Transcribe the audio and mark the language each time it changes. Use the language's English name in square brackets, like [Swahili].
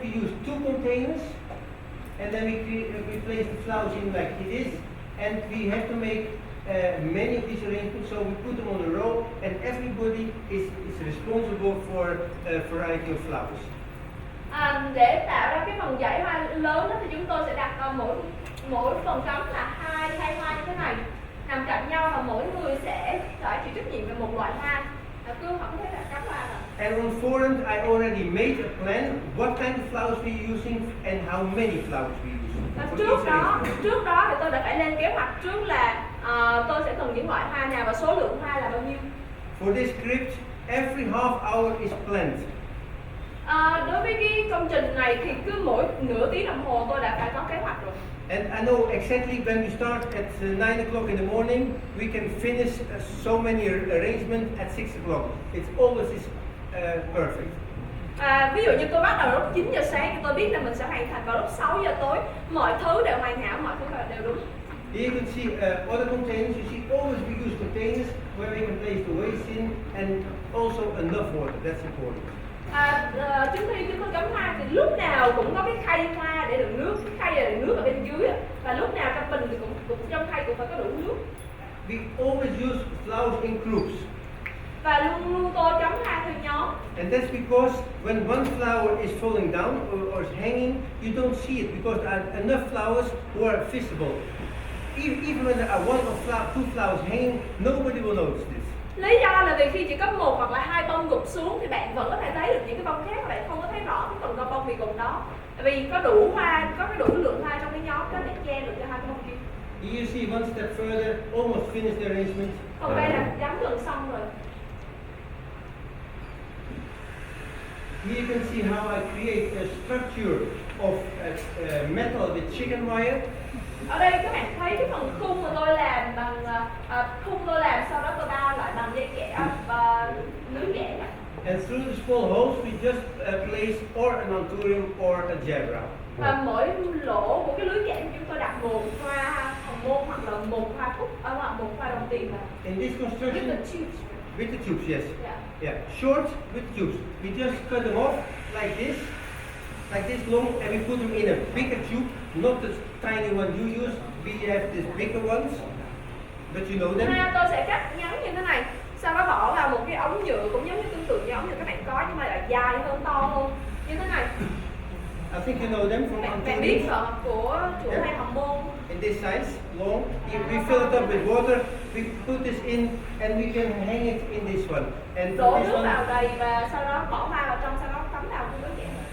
[English] We use 2 containers and then we place the flowers in like it is, and we have to make many of these arrangements, so we put them on a row and everybody is responsible for a variety of flowers. [Vietnamese] Để tạo ra cái phần dãy hoa lớn đó thì chúng tôi sẽ đặt mỗi phần cắm là hai hoa như thế này nằm cạnh nhau và mỗi người sẽ phải chịu trách nhiệm về một loại hoa. Cứ họ có thể là cắm hoa rồi. [English] And on forehand I already made a plan what kind of flowers we are using and how many flowers we use. [Vietnamese] Và trước đó thì tôi đã phải lên kế hoạch trước là tôi sẽ cần những loại hoa nào và số lượng hoa là bao nhiêu. [English] For this script, every half hour is planned. [Vietnamese] Đối với cái công trình này thì cứ mỗi nửa tiếng đồng hồ tôi đã phải có kế hoạch rồi. [English] And I know exactly when we start at 9 o'clock in the morning, we can finish so many arrangements at 6 o'clock. It's always perfect. [Vietnamese] Ví dụ như tôi bắt đầu lúc 9 giờ sáng thì tôi biết là mình sẽ hoàn thành vào lúc 6 giờ tối. Mọi thứ đều hoàn hảo, mọi thứ đều đúng. [English] Here you can see other containers. You see always we use containers where we can place the waste in and also enough water. That's important. [Vietnamese] Chúng tôi cắm hoa thì lúc nào cũng có cái khay hoa để đựng nước, cái khay để đựng nước ở bên dưới và lúc nào trong bình thì cũng trong khay cũng phải có đủ nước. [English] We always use flowers in groups. [Vietnamese] Và luôn luôn tôi cắm hoa theo nhóm. [English] And that's because when one flower is falling down or is hanging, you don't see it because there are enough flowers who are visible. Even when there are 1 or 2 flowers hanging, nobody will notice this. [Vietnamese] Lý do là vì khi chỉ có 1 hoặc là 2 bông gục xuống thì bạn vẫn có thể thấy được những cái bông khác và bạn không có thấy rõ cái phần bông bị gục đó. Vì có đủ hoa, có cái đủ lượng hoa trong cái nhóm đó để che được cho hai bông kia. [English] You see one step further, almost finished the arrangement. [Vietnamese] Còn đây là gắn gần xong rồi. [English] Here you can see how I create a structure of metal with chicken wire. [Vietnamese] Ở đây các bạn thấy cái phần khung mà tôi làm bằng khung tôi làm sau đó tôi bao lại bằng dây kẽm và lưới kẽm. [English] And through the small holes we just place or an anthurium or a gebra. [Vietnamese] Và mỗi lỗ của cái lưới kẽm chúng tôi đặt một hoa hồng môn hoặc là một hoa cúc hoặc một hoa đồng tiền vào. [English] In this construction, with the tubes, yes. Yeah. Short with tubes. We just cut them off like this long, and we put them in a bigger tube, not the tiny one you use. We have these bigger ones, but you know them. [Vietnamese] Tôi sẽ cắt ngắn như thế này, sau đó bỏ vào một cái ống nhựa cũng giống như tương tự như ống nhựa các bạn có nhưng mà là dài hơn, to hơn như thế này. [English] I think you know them from [Vietnamese] Bạn biết rồi của chủ hoa hồng môn. [English] In this size, long. We fill it up with water. We put this in, and we can hang it in this one. And [Vietnamese] Đổ [English] for this [Vietnamese] nước [English] one, [Vietnamese] vào đầy và sau đó bỏ hoa vào trong, sau đó cắm vào cái lưới kẽm.